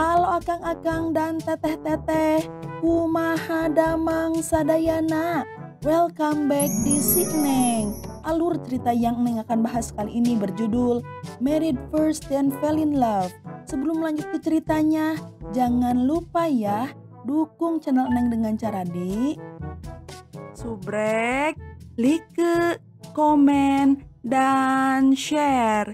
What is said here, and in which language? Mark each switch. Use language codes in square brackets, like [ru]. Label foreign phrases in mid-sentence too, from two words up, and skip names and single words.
[su] akang-akang dan teteh-teteh, kumaha damang sadayana. [en] Welcome back [id] di Neng. Alur cerita yang Neng akan bahas kali ini berjudul Married First Then Fell in Love. Sebelum lanjut ke ceritanya, jangan lupa ya dukung channel Neng dengan cara di subrek, like, komen, dan share.